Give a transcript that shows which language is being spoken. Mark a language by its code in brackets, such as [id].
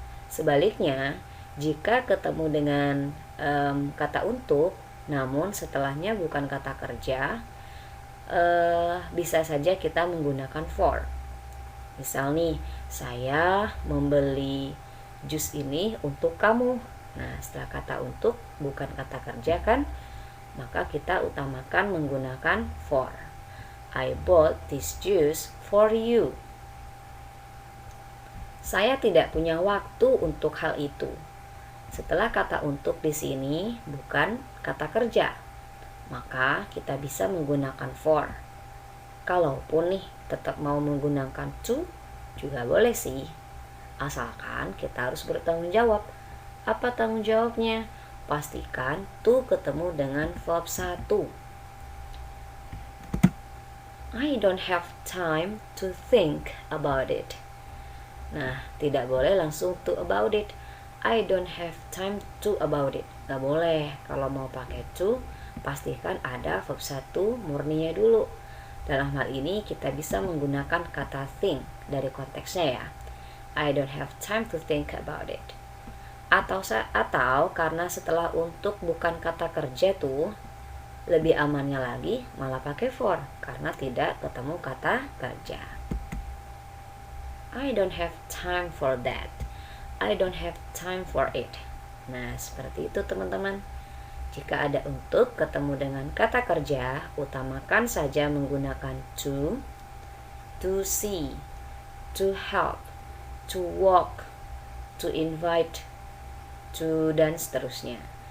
[id] Sebaliknya, jika ketemu dengan kata untuk, namun setelahnya bukan kata kerja, bisa saja kita menggunakan for. Misal nih, saya membeli jus ini untuk kamu. Nah, setelah kata untuk bukan kata kerja kan, maka kita utamakan menggunakan for. [en] I bought this juice for you. [id] Saya tidak punya waktu untuk hal itu. Setelah kata untuk di sini bukan kata kerja, maka kita bisa menggunakan for. Kalaupun nih tetap mau menggunakan to juga boleh sih, asalkan kita harus bertanggung jawab. Apa tanggung jawabnya? Pastikan to ketemu dengan verb 1. [en] I don't have time to think about it. [id] Nah, tidak boleh langsung [en] to about it. I don't have time to about it. [id] Gak boleh. Kalau mau pakai to, pastikan ada verb 1 murninya dulu. Dalam hal ini kita bisa menggunakan kata think dari konteksnya ya. [en] I don't have time to think about it. [id] Atau karena setelah untuk bukan kata kerja tuh, lebih amannya lagi malah pakai for karena tidak ketemu kata kerja. [en] I don't have time for that. I don't have time for it. [id] Nah, seperti itu teman-teman. Jika ada untuk ketemu dengan kata kerja, utamakan saja menggunakan to see, to help, to walk, to invite, to, dan seterusnya.